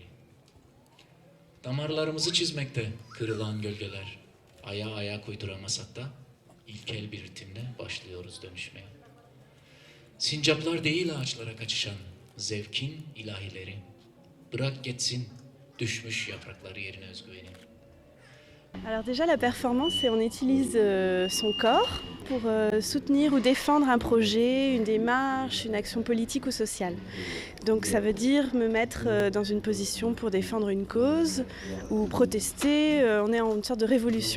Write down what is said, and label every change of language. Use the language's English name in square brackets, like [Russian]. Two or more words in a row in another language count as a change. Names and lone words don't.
[Turkish] Damarlarımızı çizmekte kırılan gölgeler. Ayak uyduramasak da ilkel bir ritimle başlıyoruz dönüşmeye. Sincaplar değil ağaçlara kaçışan zevkin ilahileri. Bırak geçsin düşmüş yaprakları yerine özgüveni. [French] Alors déjà la performance, c'est on utilise son corps pour soutenir ou défendre un projet, une démarche, une action politique ou sociale. Donc ça veut dire me mettre dans une position pour défendre une cause ou protester, on est en une sorte de révolution.